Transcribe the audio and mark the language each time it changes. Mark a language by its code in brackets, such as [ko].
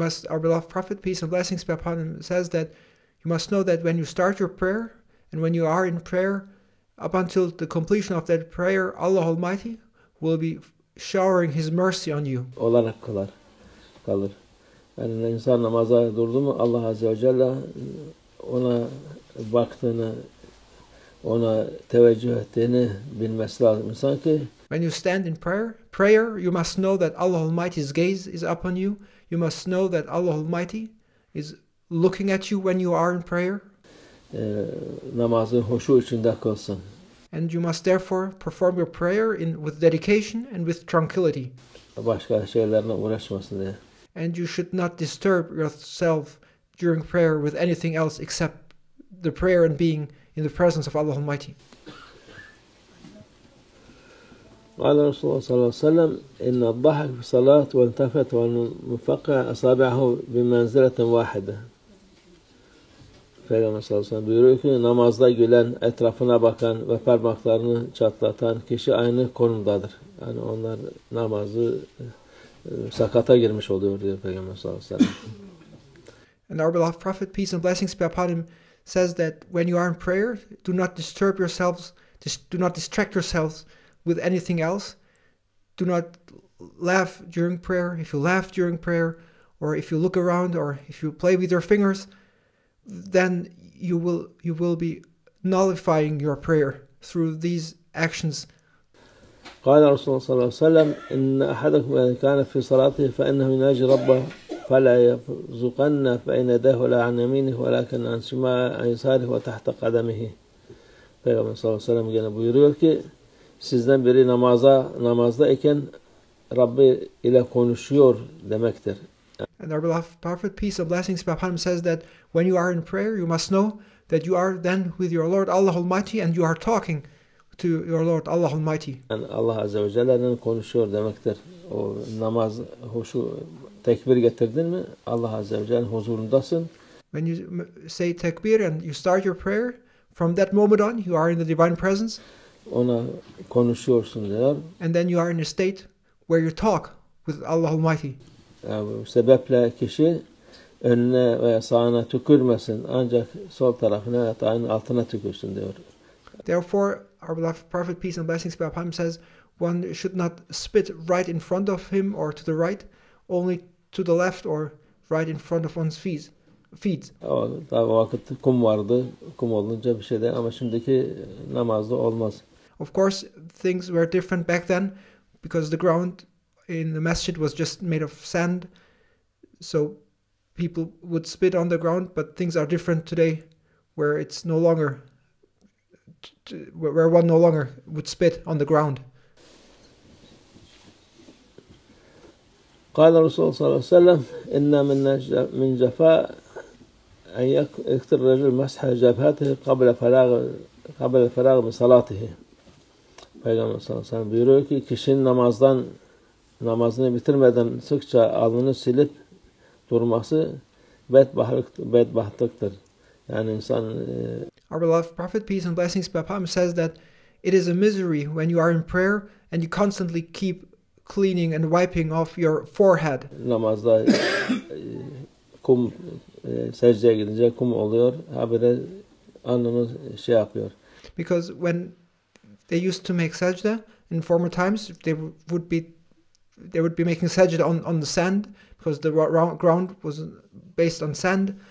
[en] Our beloved Prophet, peace and blessings be upon him, says that you must know that when you start your prayer and when you are in prayer, up until the completion of that prayer, Allah Almighty will be showering His mercy on you. [tr] olarak kalır. Yani insan namaza durdu mu Allah Azze ve Celle ona baktığını, ona teveccüh ettiğini bilmesi lazım insan ki [en] When you stand in prayer, you must know that Allah Almighty's gaze is upon you. You must know that Allah Almighty is looking at you when you are in prayer. [tr] Namazı huşu içinde kılsın. [en] And you must therefore perform your prayer with dedication and with tranquility. [tr] Başka şeylerle uğraşmasın diye. [en] And you should not disturb yourself during prayer with anything else except the prayer and being in the presence of Allah Almighty. [ar] قال رسول الله صلى الله عليه وسلم إن الضحك في الصلاة والتفت والمفقع أصابعه بمنزلة واحدة. [tr] Peygamber sallallahu aleyhi ve sellem buyuruyor ki namazda gülen, etrafına bakan ve parmaklarını çatlatan kişi aynı konumdadır. Yani onlar namazı sakata girmiş oluyor diyor Peygamber sallallahu aleyhi ve sellem. [en] And our beloved Prophet, peace and blessings be upon him, says that when you are in prayer, do not disturb yourselves, do not distract yourselves with anything else. Do not laugh during prayer. If you laugh during prayer, or if you look around, or if you play with your fingers, then you will be nullifying your prayer through these actions. [ar] قال رسول الله صلى الله عليه وسلم إن أحدكم إذا كان في صلاته فإنه يناجي ربه فلا يبزقن فإن يداه لا عن يمينه ولكن عن يساره وتحت قدمه. [tr] Peygamber sallallahu aleyhi ve sellem gene buyuruyor ki sizden biri namazdayken Rabbi ile konuşuyor demektir. [en] And our beloved Prophet, peace and blessings be upon him, says that when you are in prayer, you must know that you are then with your Lord Allah Almighty and you are talking to your Lord Allah Almighty. [tr] Yani Allah Azze ve Celle'nin konuşuyor demektir. O namaz, huşu, tekbir getirdin mi Allah Azze ve Celle'nin huzurundasın. [en] When you say takbir and you start your prayer, from that moment on you are in the divine presence. [tr] Ona konuşuyorsun diyor. [en] And then you are in a state where you talk with Allah Almighty. [tr] Yani bu sebeple kişi önüne veya sağına tükürmesin. Ancak sol tarafına yatağın altına tükürsün diyor. [en] Therefore, our beloved Prophet, peace and blessings be upon him, says one should not spit right in front of him or to the right, only to the left or right in front of one's feet. [tr] Daha o vakit kum vardı. Kum olunca bir şey değil ama şimdiki namazda olmaz. [en] Of course, things were different back then because the ground in the masjid was just made of sand, so people would spit on the ground, but things are different today where it's no longer where one no longer would spit on the ground. [ar] قال الرسول صلى الله عليه وسلم إن من جفاء أن يكثر الرجل مسح جبهته قبل الفراغ من صلاته. [tr] Peygamber sallallahu aleyhi ve sellem buyuruyor ki kişinin namazını bitirmeden sıkça alnını silip durması bedbahtlıktır. Yani insan [en] Our beloved Prophet, peace and blessings be upon him, says that it is a misery when you are in prayer and you constantly keep cleaning and wiping off your forehead. [tr] Namazda kum secdeye gidince kum oluyor. Habire alnını şey yapıyor. [en] Because when they used to make sajda in former times, they would be making sajda on the sand because the ground was based on sand.